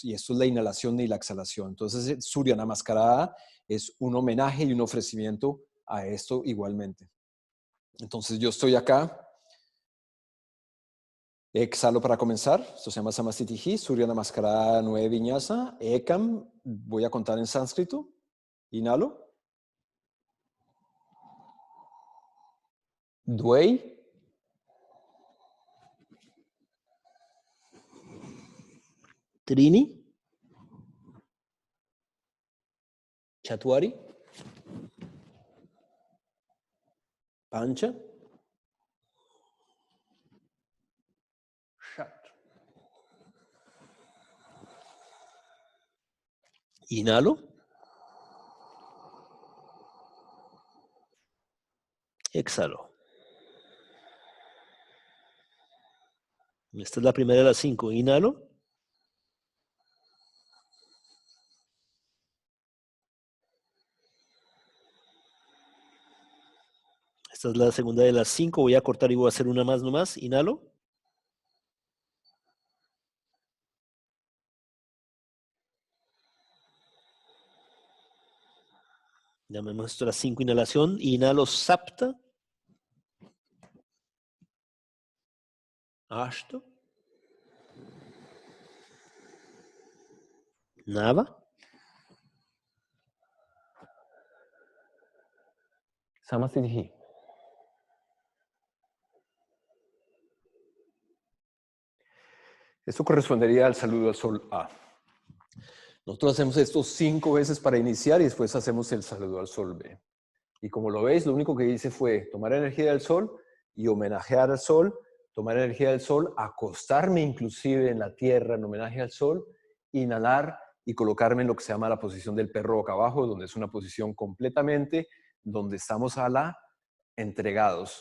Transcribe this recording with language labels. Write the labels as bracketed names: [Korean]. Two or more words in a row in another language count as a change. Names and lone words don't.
[Spanish] Y esto es la inhalación y la exhalación. Entonces Surya Namaskara es un homenaje y un ofrecimiento a esto igualmente. Entonces yo estoy acá. Exhalo para comenzar. Esto se llama Samastitihi, Surya Namaskara 9 Vinyasa. [Sanskrit] Ekam, [Spanish] voy a contar en sánscrito. Inhalo. [Sanskrit] Dwei. Trini. Chatwari. Pancha. Shat. [Spanish] Inhalo. Exhalo. Esta es la primera de las 5. Inhalo. Esta es la segunda de las 5. Voy a cortar y voy a hacer una más nomás. Inhalo. Llamemos esto la 5 inhalación. [Sanskrit] Inhalo sapta. Ashto. Nava. Samastitihi. [Spanish] Esto correspondería al saludo al sol A. Nosotros hacemos esto 5 veces para iniciar y después hacemos el saludo al sol B. Y como lo veis, lo único que hice fue tomar energía del sol y homenajear al sol, tomar energía del sol, acostarme inclusive en la tierra en homenaje al sol, inhalar y colocarme en lo que se llama la posición del perro boca abajo, donde es una posición completamente donde estamos a la entregados.